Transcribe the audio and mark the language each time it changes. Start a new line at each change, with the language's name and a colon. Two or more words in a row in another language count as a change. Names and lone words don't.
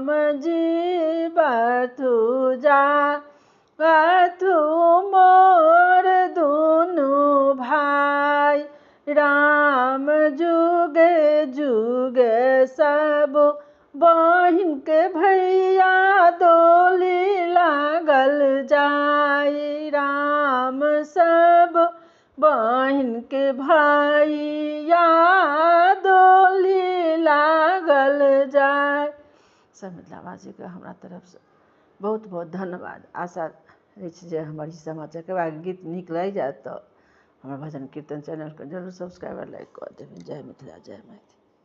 Maithili: जी बथु जा गथु मोर दुनु भाई, राम जुगे जुगे सब बहिन के भैया डोली लागल जाय, राम सब बहिन के भैया डोली लागल जाय। सब मिथिलावासी के हमरा तरफ से बहुत बहुत धन्यवाद। आशा अछि जे हमर ई सामा चकेबा के गीत नीक लागि जायत तऽ हमर भजन कीर्तन चैनल के जरूर सब्सक्राइब आ लाइक कऽ देबै। जय मिथिला, जय मैथिली।